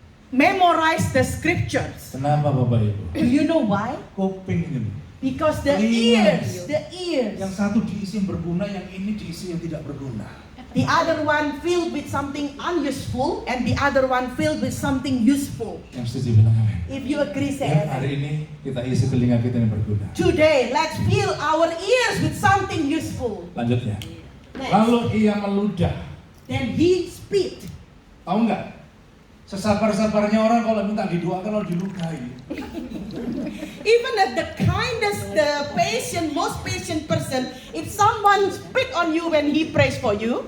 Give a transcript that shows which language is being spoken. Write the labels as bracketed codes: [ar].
[en] memorize the scriptures. [id] Kenapa Bapak Ibu? [en] Do you know why? [id] Kuping ini. [en] Because the Yes. ears. [id] Yang satu diisi yang berguna, yang ini diisi yang tidak berguna. [en] The other one filled with something unuseful, and the other one filled with something useful. [id] Yang setuju bilang amin. [en] If you agree, say [id] Ya, [en] amen. [id] hari ini kita isi telinga kita yang berguna. [en] Today, let's fill our ears with something useful. [id] Lanjutnya. [en] Next. [id] Lalu ia meludah. [en] Then he spit. [id] Tahu nggak? Sesabar-sabarnya orang kalau minta didoakan kalau diludahi. [en] Even at the kindest, the patient, most patient person, if someone spit on you when he prays for you,